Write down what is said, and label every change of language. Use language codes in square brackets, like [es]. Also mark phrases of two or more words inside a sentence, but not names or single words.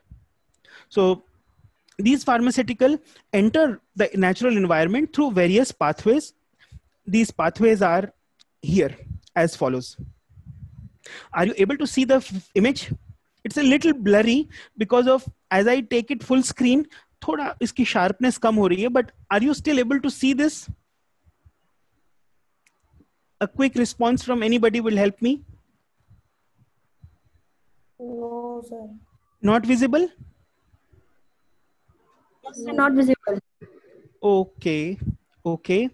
[en] So these pharmaceutical enter the natural environment through various pathways. These pathways are here as follows. Are you able to see the image? It's a little blurry because of, as I take it full screen, [hi] थोड़ा इसकी शार्पनेस कम हो रही है, [en] but are you still able to see this? A quick response from anybody will help me. No, sir. Not visible? Not visible. Okay. Okay.